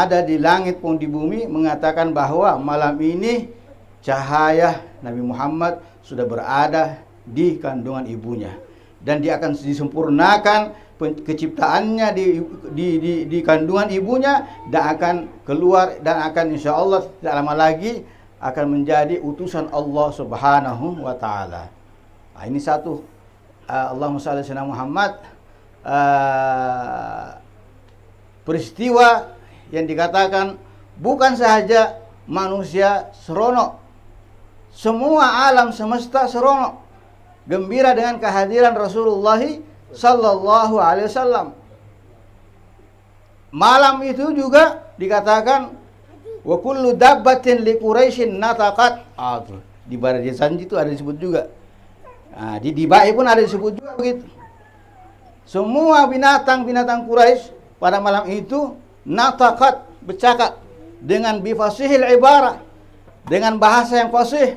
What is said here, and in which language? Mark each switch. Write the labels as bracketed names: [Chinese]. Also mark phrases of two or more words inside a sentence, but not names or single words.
[Malay] ada di langit pun di bumi mengatakan bahwa malam ini cahaya Nabi Muhammad sudah berada di kandungan ibunya, dan dia akan disempurnakan keciptaannya di kandungan ibunya, dan akan keluar dan akan insyaallah tidak lama lagi akan menjadi utusan [Arabic] الله سبحانه وتعالى. Nah, ini satu اللهم صل على محمد, [Malay] peristiwa yang dikatakan bukan saja manusia seronok, semua alam semesta seronok, gembira dengan kehadiran Rasulullah [Arabic] صلى الله عليه وسلم. [Malay] Malam itu juga dikatakan [Arabic] وكل دابة لقريش نطقت. [Malay] Di Baradhi Sanji itu ada disebut juga. Di Dibai pun ada disebut juga begitu. Semua binatang-binatang Quraisy pada malam itu nataqat, bercakap dengan [Arabic] بفصيح العبارة, [Malay] dengan bahasa yang fasih.